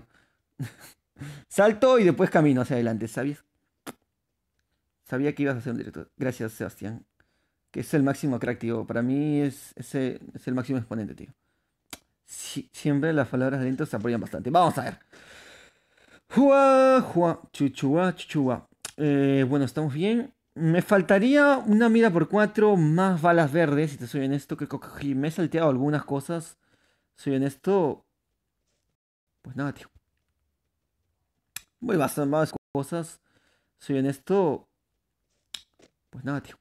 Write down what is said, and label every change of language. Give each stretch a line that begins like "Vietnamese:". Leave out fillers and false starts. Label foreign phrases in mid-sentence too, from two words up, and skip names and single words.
Spanish: Salto y después camino hacia adelante, ¿sabías? Sabía que ibas a hacer un directo. Gracias, Sebastián. Que es el máximo crack, tío. Para mí es el máximo exponente, tío. Siempre las palabras de dentro se apoyan bastante. Vamos a ver. Jua, jua, chuchua, chuchua. Bueno, estamos bien. Me faltaría una mira por cuatro, más balas verdes, si te soy honesto. Que cogí. Me he salteado algunas cosas. Soy honesto. Pues nada, tío. Voy bastante más cosas. Soy honesto. Pues nada, tío.